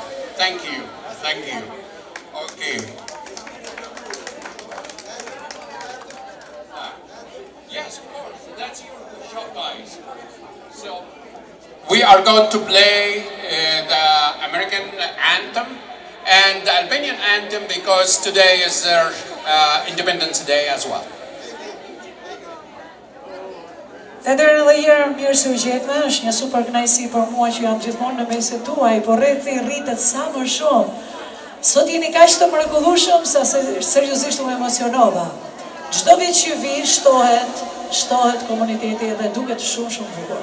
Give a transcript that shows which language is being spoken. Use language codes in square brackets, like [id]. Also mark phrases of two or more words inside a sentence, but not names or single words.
[en] Thank you. Thank you. Okay. Yes, of course. That's your shop, guys. So we are going to play the American anthem and the Albanian anthem because today is their Independence Day as well. [sq] Të ndërë dhe jërë mirë se u gjetme, është një super kënaqësi për mua që jam gjithmonë në mesin tuaj, por rrethi rritet sa më shumë. Sot jeni kaq të mrekullueshëm sa seriozisht u emocionova. Çdo vit që vi shtohet komuniteti dhe duket shumë bukur.